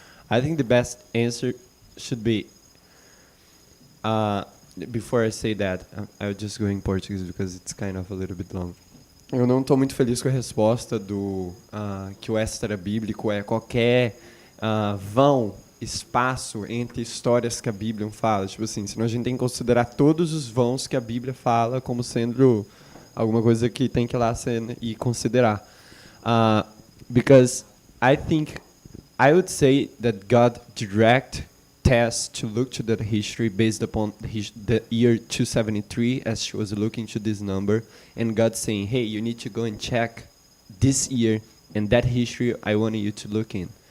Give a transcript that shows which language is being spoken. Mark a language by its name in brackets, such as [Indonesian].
[English] I think the best answer should be, before I say that, I'll just go in Portuguese because it's kind of a little bit long. [Portuguese] Eu não estou muito feliz com a resposta do que o extra bíblico é qualquer vão, espaço entre histórias que a Bíblia fala. Tipo assim, senão a gente tem que considerar todos os vãos que a Bíblia fala como sendo alguma coisa que tem que ir lá e considerar. [English] Because I would say that God direct Tess to look to that history based upon the year 273 as she was looking to this number, and God saying, hey, you need to go and check this year and that history I wanted you to look in.